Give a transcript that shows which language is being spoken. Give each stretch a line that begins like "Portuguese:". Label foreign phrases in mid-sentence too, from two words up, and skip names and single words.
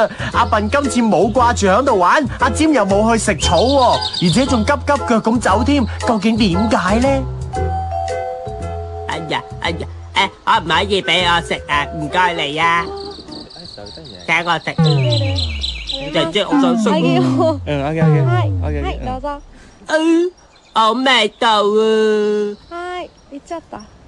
Cantonese: 阿笨今次冇掛住喺度玩，阿尖又冇去食草喎，而且仲急急腳咁走添，究竟點解呢？哎呀，可唔可以俾我食啊？唔該你啊，請我食。姐姐，我想食。
Japanese: はい、どうぞ。
Cantonese: 好味道啊！
Japanese: はい、いっちゃった。